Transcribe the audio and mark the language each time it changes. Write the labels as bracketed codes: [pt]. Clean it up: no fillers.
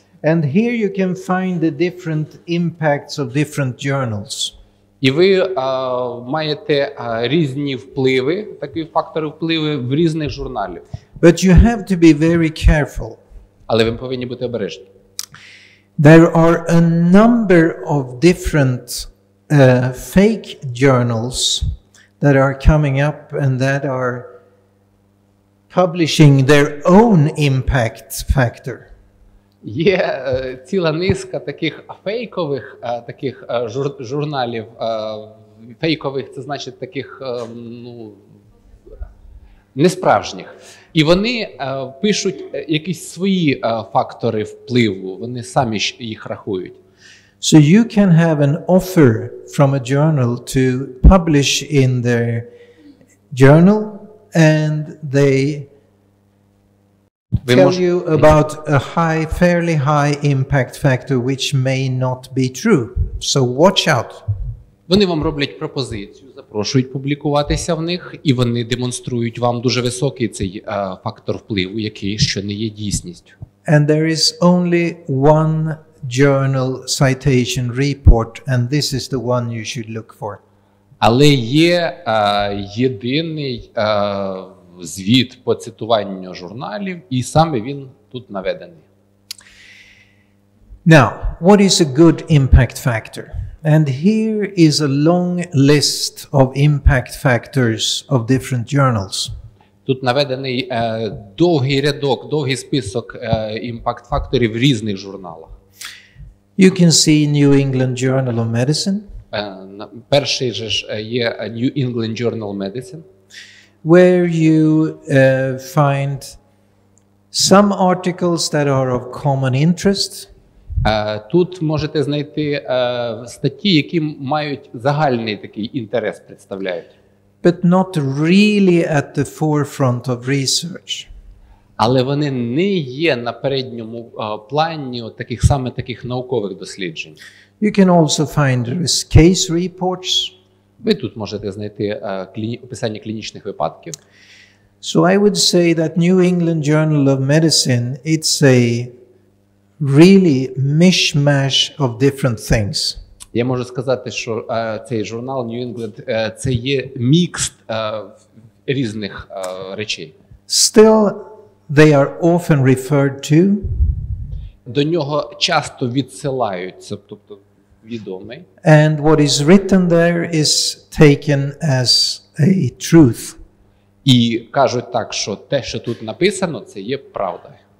[en] And here you can find the different impacts of different journals. [uk] І ви маєте різні впливи, такі фактори впливу в різних журналів. [en] But you have to be very careful. [uk] Але ви повинні бути обережні. [en] There are a number of different fake journals that are coming up and that are publishing their own impact factor. [uk] Є ціла низка таких фейкових журналів. Фейкових – це значить таких несправжніх. І вони пишуть якісь свої фактори впливу, вони самі їх рахують. [en] So you can have an offer from a journal to publish in their journal and they tell you about a fairly high impact factor which may not be true. So watch out. [uk] Вони вам роблять пропозицію, запрошують публікуватися в них, і вони демонструють вам дуже високий цей фактор впливу, який що не є дійсністю. [en] And there is only one journal citation report, and this is the one you should look for. [uk] Але є єдиний звіт по цитуванню журналів, і саме він тут наведений. [en] Now, what is a good impact factor? And here is a long list of impact factors of different journals. [uk] Тут наведений довгий рядок, довгий список імпакт-факторів в різних журналах. [en] You can see New England Journal of Medicine. [uk] Перший же є New England Journal of Medicine. [en] Where you find some articles that are of common interest. [uk] Тут можете знайти статті, які мають загальний такий інтерес, представляють. [en] But not really at the forefront of research. [uk] Але вони не є на передньому плані таких наукових досліджень. [en] You can also find case reports. [uk] Ви тут можете знайти описання клінічних випадків. [en] So I would say that New England Journal of Medicine, it's a really mishmash of different things. [uk] Я можу сказати, що цей журнал New England це є мікс різних речей. [en] Still, they are often referred to. [uk] До нього часто відсилаються, тобто відомий. [en] And what is written there is taken as a truth. [uk] І кажуть так, що те, що тут написано, це є правда.